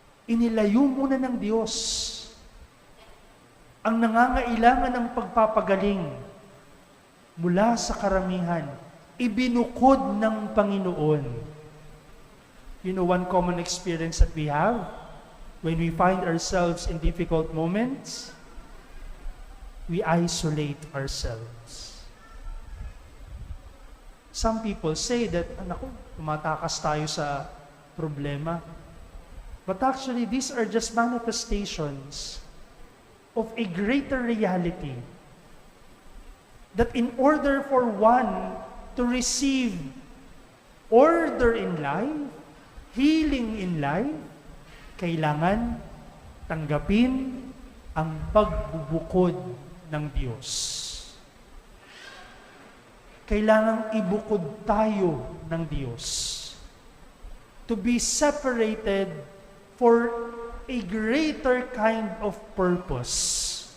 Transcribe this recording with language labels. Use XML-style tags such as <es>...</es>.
<tl>Inilayo muna ng Diyos ang nangangailangan ng pagpapagaling mula sa karamihan. Ibinukod ng Panginoon.</tl> <en>You know, one common experience that we have when we find ourselves in difficult moments, we isolate ourselves. Some people say that,</en> <tl>naku, tumatakas tayo sa problema.</tl> <en>But actually, these are just manifestations of a greater reality. That in order for one to receive order in life, healing in life,</en> <tl>kailangan tanggapin ang pagbubukod ng Diyos. Kailangang ibukod tayo ng Diyos.</tl> <en>To be separated for a greater kind of purpose.</en>